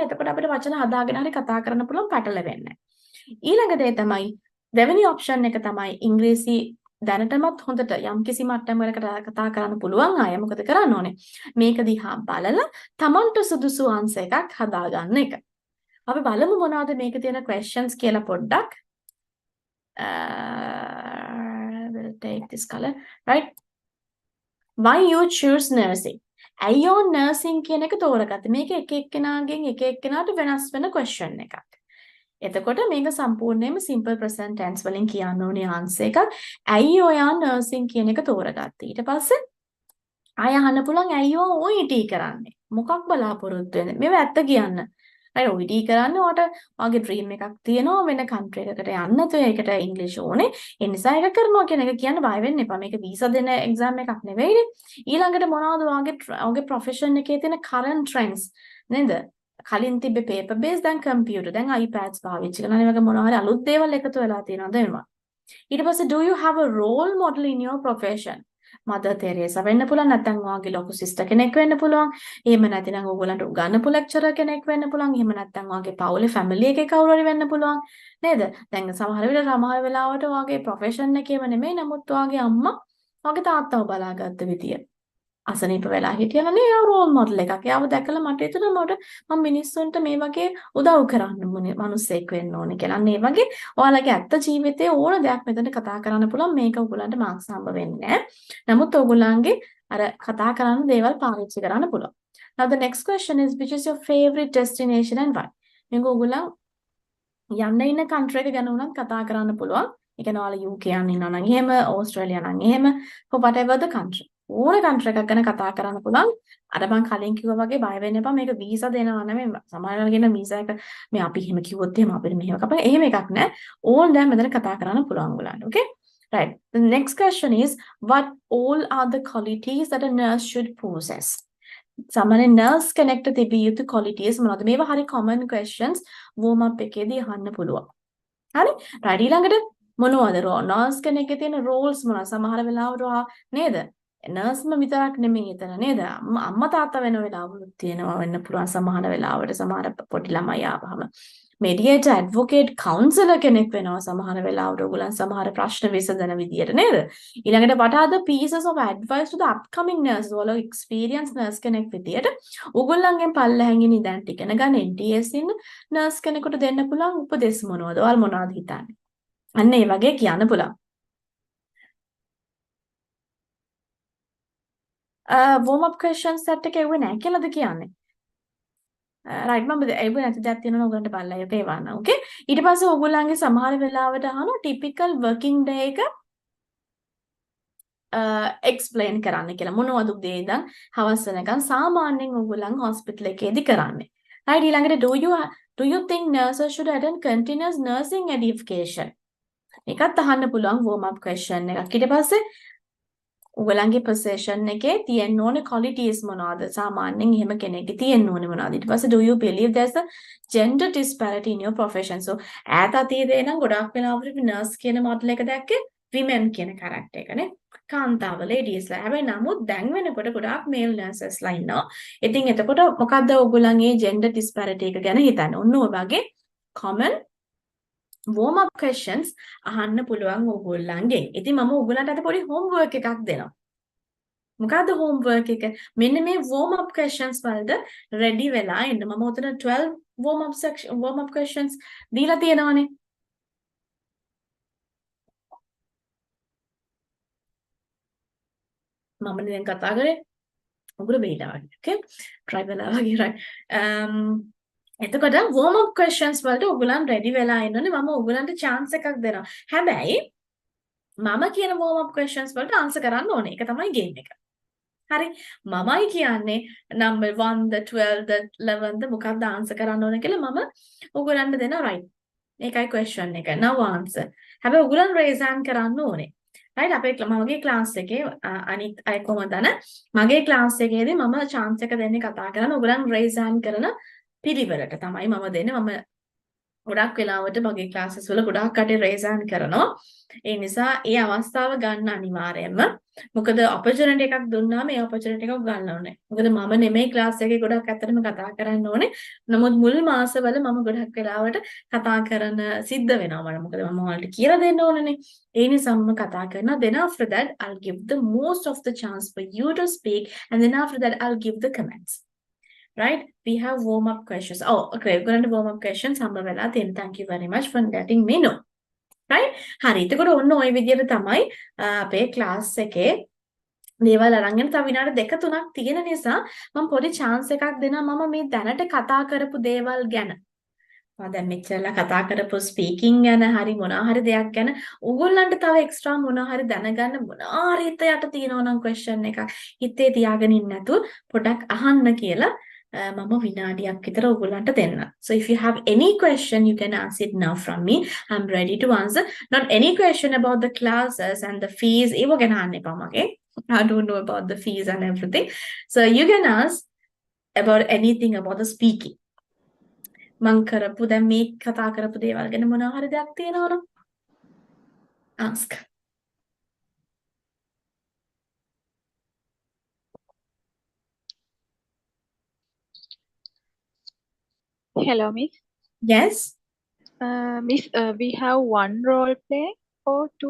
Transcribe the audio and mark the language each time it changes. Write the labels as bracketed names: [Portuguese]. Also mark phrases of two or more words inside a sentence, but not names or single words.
[Sinhala] එතකොට අපිට වචන හදාගෙන හරි කතා කරන්න පුළුවන් පැටලෙන්නේ නැහැ. ඊළඟ දේ තමයි දෙවෙනි option එක තමයි ඉංග්‍රීසි දැනටමත් හොඳට යම්කිසි මට්ටමකට කතා කරන්න පුළුවන් අය මොකද කරන්න ඕනේ? මේක දිහා බලලා Tamanට සුදුසු answer එකක් හදාගන්න එක. අපි බලමු මොනවද මේක තියෙන questions කියලා පොඩ්ඩක්. [English] We'll take this color, right? Why you choose nursing? [Sinhala] ඇයි ඔය nursing කියන එක තෝරගත්තේ? මේක එක එක්කෙනාගෙන් එක එක්කෙනාට වෙනස් වෙන question එකක්. එතකොට මේක සම්පූර්ණයෙන්ම [English] simple present tense [Sinhala] වලින් කියන්න ඕනේ answer එකක්. ඇයි ඔයා nursing කියන එක තෝරගත්තේ? ඊට පස්සේ ආය අහන්න පුළුවන් ඇයි ඔය OET කරන්නේ? මොකක් බලාපොරොත්තු වෙන්නේ? මේව ඇත්ත කියන්න. අය OET කරන්නේ ඔයාට ඔයාගේ ඩ්‍රීම් එකක් තියෙනවා වෙන කන්ට්‍රි එකකට යන්න તો ඒකට ඉංග්‍රීසි ඕනේ. ඒ නිසා ඒක කරනවා කියන එක කියන්න බය වෙන්න එපා. මේක වීසා දෙන එක්සෑම් එකක් නෙවෙයිනේ. ඊළඟට මොනවද ඔයාගේ ප්‍රොෆෙෂන් එකේ තියෙන [English] current trends [Sinhala] නේද? කලින් තිබ්බේ [English] paper based [Sinhala] දැන් computer දැන් iPads පාවිච්චි කරනවා. ඒ වගේ මොනවා හරි අලුත් දේවල් එකතු වෙලා තියෙනවද එනවා. ඊට පස්සේ [English] do you have a role model in your profession? [Sinhala] මදර් තෙරේසා වෙන්න පුළුවන් නැත්නම් ඔයාගේ ලොකු සිස්ටර් කෙනෙක් වෙන්න පුළුවන්. එහෙම නැතිනම් ඕගොල්ලන්ට උගන්වපු ලෙක්චරර් කෙනෙක් වෙන්න පුළුවන්. එහෙම නැත්නම් ඔයාගේ පවුලේ ෆැමිලි එකේ කවුරු හරි වෙන්න පුළුවන්. නේද? දැන් සමහර වෙලාවට ඔයාගේ ප්‍රොෆෙෂන් එකේම නෙමෙයි නමුත් ඔයාගේ අම්මා ඔයාගේ තාත්තව බලාගත්ත විදිය. අසනීප වෙලා හිටියලා නේ යා [English] role model [Sinhala] එකක්. යාව දැකලා මට හිතුණා මම මිනිස්සුන්ට මේ වගේ උදව් කරන්න ඕනේ මිනිස්සෙක් වෙන්න ඕනේ කියලා. මේ වගේ ඔයාලගේ ඇත්ත ජීවිතයේ ඕන දෙයක් මෙතන කතා කරන්න පුළුවන්. මේක ඔයගොල්ලන්ට මාක්ස් හම්බ වෙන්නේ නැහැ. නමුත් ඔයගොල්ලන්ගේ අර කතා කරන දේවල් පාවිච්චි කරන්න පුළුවන්. [English] Now the next question is, which is your favorite destination and why? [Sinhala] මේක ඔයගොල්ලෝ යන්න ඉන්න country එක ගැන උනත් කතා කරන්න පුළුවන්. ඒ කියන්නේ ඔයාලා UK යන්න ඉන්නවා නම් එහෙම, ඕස්ට්‍රේලියා නම් එහෙම, [English] for whatever the country. [Sinhala] ඕන country එකක් ගැන කතා කරන්න පුළුවන්. අර මම කලින් කිව්වා වගේ බය වෙන්න එපා. මේක වීසා දෙනවා නෙමෙයි. සමහරවල් කියන වීසා එක මේ අපි එහෙම කිව්වොත් එහෙම අපිට මෙහෙම කපා. එහෙම එකක් නෑ. ඕන දැන් මෙතන කතා කරන්න පුළුවන් ඔයගොල්ලන්ට. [English] Okay? Right. The next question is, what all are the qualities that a nurse should possess? [Sinhala] සාමාන්‍ය nurse කෙනෙක්ට තිබිය යුතු qualities මොනවද? මේවා හරි [English] common questions warm up [Sinhala] එකේදී අහන්න පුළුවන්. හරි? right ඊළඟට මොනවද nurse කෙනෙක්ගේ තියෙන roles මොනවද? සමහර වෙලාවට නේද? nurse විතරක් නෙමෙයි එතන නේද? අම්මා තාත්තා වෙන වෙලාවලුත් තියෙනවා වෙන්න පුළුවන් සමහර වෙලාවට සමහර පොඩි ළමයි ආවම. [English] mediator, advocate, counselor [Sinhala] කෙනෙක් වෙනවා සමහර වෙලාවට ඔයගොල්ලන් සමහර ප්‍රශ්න විසඳන විදියට නේද? [English] ඊළඟට what are the pieces of advice to the upcoming nurses? [Sinhala] ඔයාලා [English] experienced nurse [Sinhala] කෙනෙක් විදියට ඔයගොල්ලන්ගෙන් පල්ලෙහාන් ඉන්න දැන් ඉගෙන ගන්න NTS ඉන්න nurse කෙනෙකුට දෙන්න පුළුවන් උපදෙස් මොනවද? ඔයාලා මොනවද හිතන්නේ? අන්න ඒ වගේ කියන්න පුළුවන්. [English] warm up questions set [Sinhala] එක එව්වේ නැහැ කියලාද කියන්නේ? right මම ඒව නැති දෙයක් තියෙනවා ඔයගලන්ට බලලා ඒක ඒවන්න. okay? ඊට පස්සේ ඔයගොල්ලන්ගේ සමහර වෙලාවට අහනවා [English] typical working day [Sinhala] එක explain කරන්න කියලා. මොනවද උදේ ඉඳන් හවස වෙනකන් සාමාන්‍යයෙන් ඔයගොල්ලන් hospital එකේදී කරන්නේ. [English] right ඊළඟට do you think nurses should attend continuous nursing education? [Sinhala] ඒකත් අහන්න පුළුවන් [English] warm up question [Sinhala] එකක්. ඊට පස්සේ ඔයගලන්ගේ position එකේ තියෙන්න ඕනේ qualities මොනවද? සාමාන්‍යයෙන් එහෙම කෙනෙක්ගේ තියෙන්න ඕනේ මොනවද? ඊට පස්සේ [English] do you believe there's a gender disparity in your profession? [Sinhala] So ඈත අතීතේ නම් ගොඩක් වෙලාවට nurse කියන model එක දැක්කේ women කියන character එකනේ. කාන්තාව ladiesලා. හැබැයි නමුත් දැන් වෙනකොට ගොඩාක් [English] male nurses [Sinhala] ලා ඉන්නවා. ඉතින් එතකොට මොකද්ද ඔයගොල්ලන්ගේ [English] gender disparity [Sinhala] එක ගැන හිතන්නේ? ඔන්න ඔය වගේ [English] common warm up questions [Sinhala] අහන්න පුළුවන් ඕගොල්ලන්ගෙන්. ඉතින් මම ඕගොල්ලන්ට අද පොඩි homework එකක් දෙනවා. මොකද්ද homework එක? මෙන්න මේ [English] warm up questions [Sinhala] වලට ready වෙලා ඉන්න. මම උතන 12 [English] warm up questions [Sinhala] දීලා තියෙනවානේ. මම දැන් කතා කරේ උගුර බේලා වගේ. okay? try වෙලා වගේ right. එතකොට [English] warm up questions [Sinhala] වලට ඔයගොල්ලන් ready වෙලා ඉන්නෝනේ. මම ඔයගොල්ලන්ට chance එකක් දෙනවා. හැබැයි මම කියන [English] warm up questions [Sinhala] වලට answer කරන්න ඕනේ. ඒක තමයි game එක. හරි. මමයි කියන්නේ [English] number 1 the 12 the 11 the [Sinhala] මොකක්ද answer කරන්න ඕනේ කියලා මම ඔයගොල්ලන්ට දෙනවා right. ඒකයි question එක. [English] now answer. [Sinhala] හැබැයි ඔයගොල්ලන් [English] raise hand [Sinhala] කරන්න ඕනේ. right අපේ මගේ class එකේ අනිත් අය කොහොමද මගේ class එකේදී මම chance එක දෙන්නේ කතා කරන ඔයගොල්ලන් [English] raise hand [Sinhala] කරන පිළිවෙලට තමයි මම දෙන්නේ. මම ගොඩක් වෙලාවට මගේ classes වල ගොඩක් කටේ [English] raise hand [Sinhala] කරනවා. ඒ නිසා ඒ අවස්ථාව ගන්න අනිවාර්යයෙන්ම. මොකද opportunity එකක් දුන්නාම ඒ opportunity එක ගන්න ඕනේ. මොකද මම නෙමෙයි class එකේ ගොඩක් ඇත්තටම කතා කරන්න ඕනේ. නමුත් මුල් මාසවල මම ගොඩක් වෙලාවට කතා කරන සිද්ධ වෙනවා මට. මොකද මම ඔයාලට කියලා දෙන්න ඕනනේ. ඒ නිසා මම කතා කරනවා. [English] Then after that I'll give the most of the chance for you to speak and then after that I'll give the comments. Right? We have warm up questions. Oh, okay. We're going to warm up questions. Thank you very much for letting me know. Right? [Sinhala] හරි. එතකොට ඔන්න ওই විදිහට තමයි අපේ class එකේ දේවල් අරගෙන තව විනාඩි 2-3ක් තියෙන නිසා මම පොඩි chance එකක් දෙනවා මම මේ දැනට කතා කරපු දේවල් ගැන. මම දැන් මෙච්චරලා කතා කරපු speaking ගැන හරි මොනවා හරි දෙයක් ගැන ඕගොල්ලන්ට තව extra මොනවා හරි දැනගන්න මොනවා හරි යට තියෙනවා නම් question එකක් හිතේ තියාගෙන ඉන්න නැතුව පොඩක් අහන්න කියලා මම විනාඩියක් විතර ඔයගොල්ලන්ට දෙන්න. [English] So if you have any question you can ask it now from me. I'm ready to answer. Not any question about the classes and the fees. [Sinhala] ඒව ගැන අහන්න එපා මගේ. [English] I don't know about the fees and everything. So you can ask about anything about the speaking. [Sinhala] මං කරපු දැන් මේ කතා කරපු දේවල් ගැන මොනවා හරි දෙයක් තියෙනවද? [English] Ask. Hello, Miss. Yes. Miss, we have one role play or two?